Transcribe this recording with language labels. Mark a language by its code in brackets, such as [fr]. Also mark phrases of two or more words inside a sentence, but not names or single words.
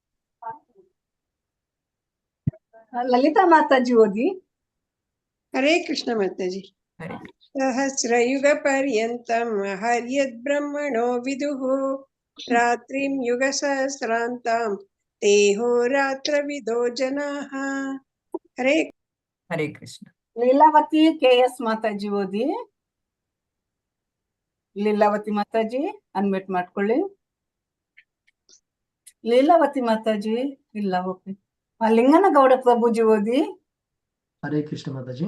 [kn] ಲಲಿತಾ ಮಾತಾಜಿ ಓದಿ. ಹರೇ ಕೃಷ್ಣ ಮಾತಾಜಿ. [sa] ಸಹಸ್ರಯುಗ ಪರ್ಯಂತಂ ಹರ್ಯದ್ ಬ್ರಹ್ಮಣೋ ವಿದುಃ. ರಾತ್ರಿಂ ಯುಗ ಸಹಸ್ರಾಂತಾಂ ते होरात्रविदो जनाः हरे [kn] ಹರೇ ಕೃಷ್ಣ. ಲೀಲಾವತಿ KS ಮಾತಾಜಿ ಓದಿ. ಲೀಲಾವತಿ ಮಾತಾಜಿ ಅನ್ಮಿಟ್ ಮಾಡ್ಕೊಳ್ಳಿ. ಲೀಲಾವತಿ ಮಾತಾಜಿ ಇಲ್ಲ, ಓಕೆ. ಲಿಂಗನಗೌಡ ಪ್ರಭುಜಿ ಓದಿ. ಹರೇ ಕೃಷ್ಣ ಮಾತಾಜಿ.